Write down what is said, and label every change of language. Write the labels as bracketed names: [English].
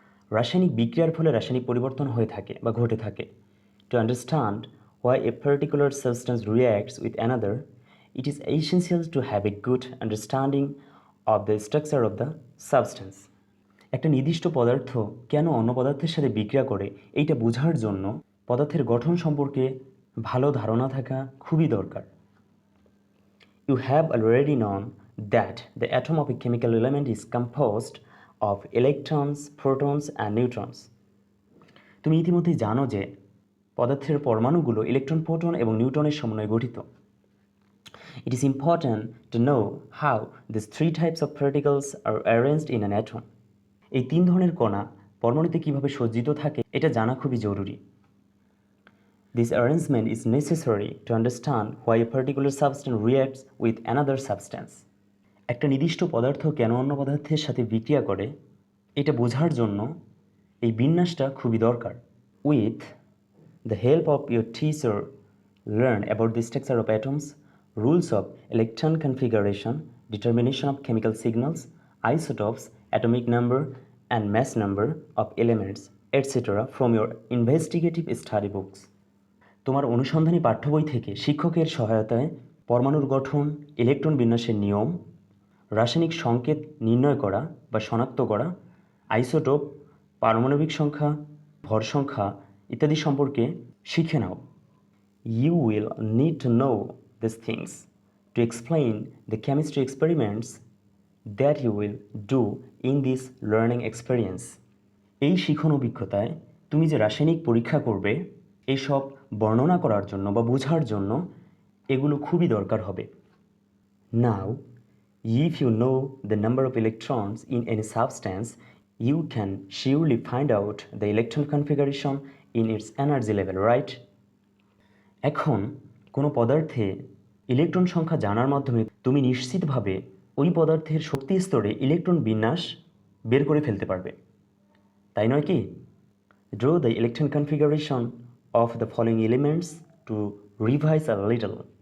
[Bangla] রাসায়নিক বিক্রিয়ার ফলে রাসায়নিক পরিবর্তন হয়ে থাকে বা ঘটে থাকে। [English] To understand why a particular substance reacts with another, it is essential to have a good understanding of the structure of the substance. [Bangla] একটা নির্দিষ্ট পদার্থ কেন অন্য পদার্থের সাথে বিক্রিয়া করে এইটা বোঝার জন্য পদার্থের গঠন সম্পর্কে ভালো ধারণা থাকা খুবই দরকার। [English] You have already known that the atom of a chemical element is composed of electrons, protons and neutrons. [Bangla] তুমি ইতিমধ্যেই জানো যে পদার্থের পরমাণুগুলো ইলেকট্রন, প্রোটন এবং নিউট্রনের সমন্বয়ে গঠিত। [English] It is important to know how these three types of particles are arranged in an atom. [Bangla] এই তিন ধরনের কণা পরমাণুতে কিভাবে সজ্জিত থাকে এটা জানা খুবই জরুরি। [English] This arrangement is necessary to understand why a particular substance reacts with another substance. [Bangla] একটা নির্দিষ্ট পদার্থ কেন অন্য পদার্থের সাথে বিক্রিয়া করে এটা বোঝার জন্য এই বিন্যাসটা খুবই দরকার। [English] With the help of your teacher, learn about the structure of atoms, rules of electron configuration, determination of chemical signals, isotopes, atomic number and mass number of elements, etc. from your investigative study books. [Bangla] তোমার অনুসন্ধানী পাঠ্য বই থেকে শিক্ষকের সহায়তায় পরমাণুর গঠন, electron বিন্যাসের নিয়ম, রাসায়নিক সংকেত নির্ণয় করা বা শনাক্ত করা, আইসোটোপ, পারমাণবিক সংখ্যা, ভর সংখ্যা ইত্যাদি সম্পর্কে শিখে নাও। [English] You will need to know these things to explain the chemistry experiments that you will do in this learning experience. [Bangla] এই শিখন অভিজ্ঞতায় তুমি যে রাসায়নিক পরীক্ষা করবে এইসব বর্ণনা করার জন্য বা বোঝার জন্য এগুলো খুবই দরকার হবে। [English] Now, if you know the number of electrons in any substance, you can surely find out the electron configuration in its energy level, right? [Bangla] এখন কোনো পদার্থে ইলেকট্রন সংখ্যা জানার মাধ্যমে তুমি নিশ্চিতভাবে ওই পদার্থের শক্তি স্তরে ইলেকট্রন বিন্যাস বের করে ফেলতে পারবে, তাই নয় কি? [English] Draw the electron configuration of the following elements to revise a little.